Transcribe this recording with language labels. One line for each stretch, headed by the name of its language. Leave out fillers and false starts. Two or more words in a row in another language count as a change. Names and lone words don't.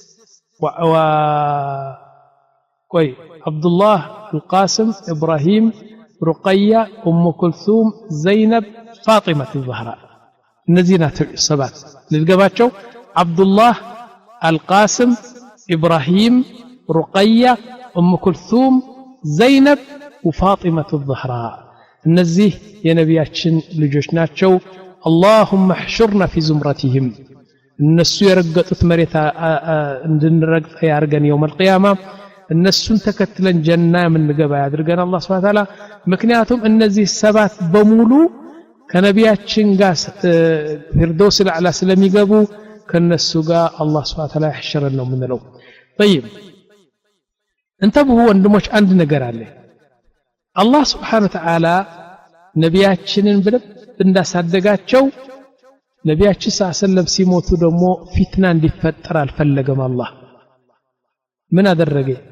Amharic: ቆይ አብዱላህ፣ አልቃስም፣ ኢብራሂም፣ ሩቀያ፣ ኡም ኩልቱም፣ ዘይነብ፣ ፋጢማ الزهراء እነዚህ ናቸው ሰባት። ልትገባቸው አብዱላህ፣ አልቃስም፣ ኢብራሂም፣ ሩቀያ፣ ኡም ኩልቱም፣ ዘይነብ ወፋጢማ الزهراء እነዚህ የነቢያችን ልጆች ናቸው።
Arabic: اللهم احشرنا في زمرتهم
Amharic: እነሱ የረገጡት መሬት እንድንረግጥ ያርገን
Arabic: يوم القيامة
Amharic: እነሱን ተከትለን ጀና የምንገባ ያድርገን አላህ
Arabic: سبحانه وتعالى።
Amharic: ምክንያቱም እነዚህ ሰባት በሙሉ ከነቢያችን ጋር ፊርደውስ አልአዕላ ስለሚገቡ ከነሱ ጋር አላህ
Arabic: سبحانه وتعالى
Amharic: ያሕሽረን ነው የምንለው። طيب እንተብሁ ወንድሞች አንድ ነገር አለ። አላህ
Arabic: سبحانه وتعالى
Amharic: ነቢያችንን በደንብ እንዳሳደጋቸው ነቢያችን ሰለላሁ ሲሞቱ ደግሞ ፊትና እንዲፈጠር አልፈለገም። አላህ ምን አደረገ?